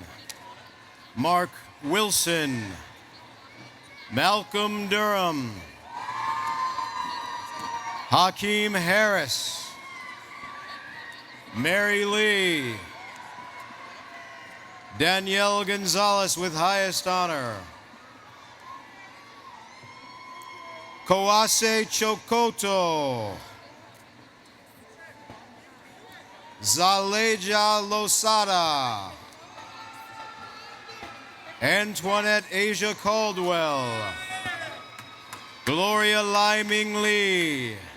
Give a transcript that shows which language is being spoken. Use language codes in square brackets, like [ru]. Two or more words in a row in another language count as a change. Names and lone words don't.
[en] Mark Wilson. Malcolm Durham. Hakeem Harris. Mary Lee. Danielle Gonzalez with highest honor. Kawase Chokoto. Zaleja Losada. Antoinette Asia Caldwell. Gloria Lai Ming Lee.